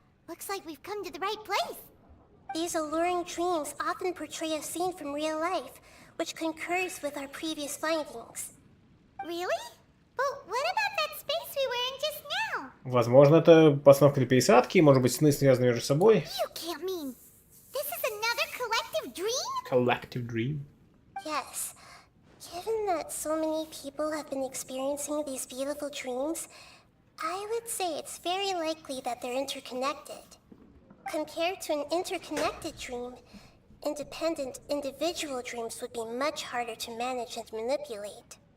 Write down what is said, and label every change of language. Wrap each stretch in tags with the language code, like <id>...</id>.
<en>Looks like we've come to the right place. These alluring dreams often portray a scene from real life, which concurs with our previous findings. Really? But what about that space we were in just now?</en> <ru>Возможно, это постановка для пересадки, может быть, сны связаны между собой.</ru> <en>You can't mean this is another collective dream? Collective dream. Yes. Given that so many people have been experiencing these beautiful dreams, I would say it's very likely that they're interconnected. Compared to an interconnected dream, independent individual dreams would be much harder to manage and manipulate.</en>